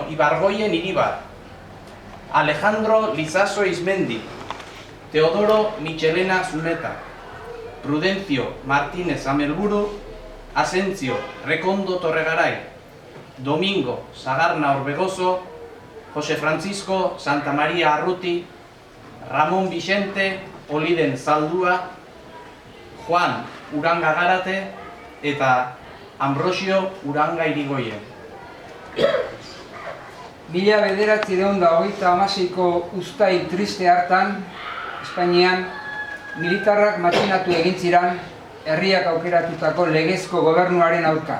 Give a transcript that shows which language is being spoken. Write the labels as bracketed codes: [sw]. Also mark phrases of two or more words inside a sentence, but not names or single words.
[eu] Ibargoyen Iríbar, Alejandro Lizaso Ismendi, Teodoro Michelena Zuneta, Prudencio Martínez Amelburu, Asencio Recondo Torregaray, Domingo Sagarna Orbegoso, José Francisco Santa María Arruti, Ramón Vicente Oliden Zaldúa, Juan Uranga Garate eta Ambrosio Uranga Irigoyen. 1926ko uztai triste hartan, Espainian militarrak matxinatu egin ziren herriak aukeratutako legezko gobernuaren aurka.